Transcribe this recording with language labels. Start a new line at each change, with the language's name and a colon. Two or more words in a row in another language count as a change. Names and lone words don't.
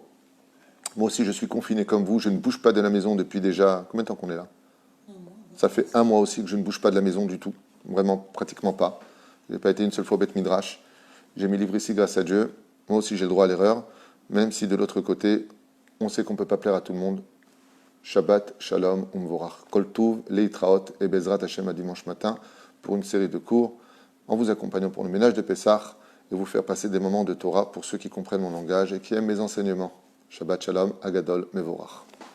French: Moi aussi, je suis confiné comme vous, je ne bouge pas de la maison depuis déjà... Combien de temps qu'on est là ? Ça fait 1 mois aussi que je ne bouge pas de la maison du tout, vraiment pratiquement pas. Je n'ai pas été une seule fois au
Hebrew: בית מדרש.
French: J'ai mes livres ici grâce à Dieu. Moi aussi, j'ai le droit à l'erreur. Même si de l'autre côté, on sait qu'on ne peut pas plaire à tout le monde.
Hebrew: שבת שלום ומבורך. כל טוב להתראות
French: et
Hebrew: בעזרת השם
French: à dimanche matin pour une série de cours en vous accompagnant pour le ménage de Pessah et vous faire passer des moments de Torah pour ceux qui comprennent mon langage et qui aiment mes enseignements.
Hebrew: שבת שלום הגדול מבורך.